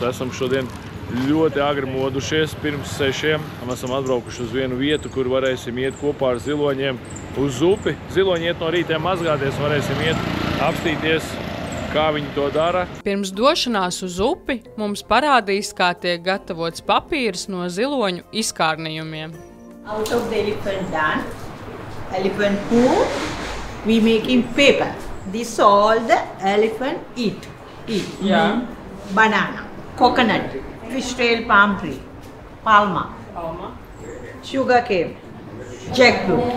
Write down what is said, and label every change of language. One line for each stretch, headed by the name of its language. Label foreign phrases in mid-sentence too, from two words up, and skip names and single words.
Latvian: Esam šodien ļoti agri modušies pirms 6 un esam atbraukuši uz vienu vietu, kur varēsim iet kopā ar ziloņiem uz upi. Ziloņi iet no rītiem mazgāties, varēsim iet apstīties, kā viņi to dara. Pirms došanās uz upi mums parādīs, kā tiek gatavots papīrs no ziloņu izkārnījumiem.
English: Out of the elephant poo, we making paper. This all the elephant eat. Yeah. Banana, coconut, fishtail palm tree, palma, sugar cane, jackfruit.